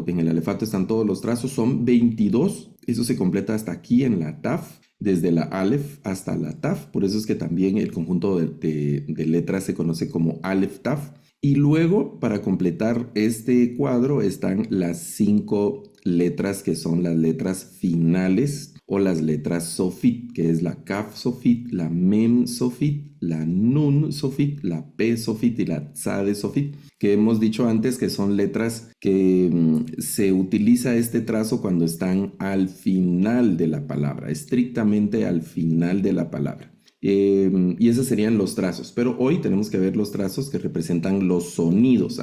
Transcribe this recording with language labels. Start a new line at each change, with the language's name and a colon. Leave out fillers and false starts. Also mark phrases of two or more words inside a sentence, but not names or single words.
Spanish: En el alefato están todos los trazos, son 22. Eso se completa hasta aquí en la taf, desde la alef hasta la taf. Por eso es que también el conjunto de letras se conoce como alef taf. Y luego, para completar este cuadro, están las 5 letras que son las letras finales o las letras sofit, que es la kaf sofit, la mem sofit, la nun sofit, la pe sofit y la tzade sofit, que hemos dicho antes que son letras que se utiliza este trazo cuando están al final de la palabra, estrictamente al final de la palabra. Y esos serían los trazos, pero hoy tenemos que ver los trazos que representan los sonidos.